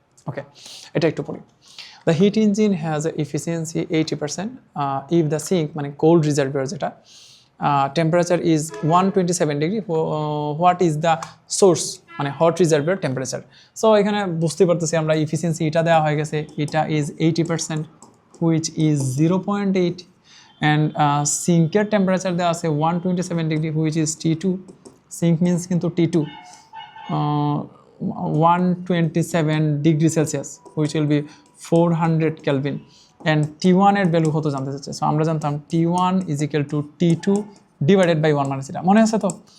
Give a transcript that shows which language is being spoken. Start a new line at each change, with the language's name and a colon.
Bangla: ওকে, এটা একটু পড়ি।
English: The heat engine has a efficiency 80% if the sink
Bangla: মানে
English: cold reservoir যেটা temperature is 127 degree. What is the source
Bangla: মানে
English: hot reservoir temperature?
Bangla: So এখানে বুঝতে পারতেছি আমরা efficiency এটা দেওয়া হয়ে গেছে, এটা is 80%
English: which is 0.8,
Bangla: and সিঙ্কের temperature দেওয়া আছে
English: 127 degree which is T2.
Bangla: Sync means কিন্তু T2, 127 degree Celsius which will be 400 Kelvin, and T1 এর ভ্যালু কত জানতে চাচ্ছে। সো আমরা জানতাম T1 is equal to T2 divided by 1 minus এটা, মনে আছে তো?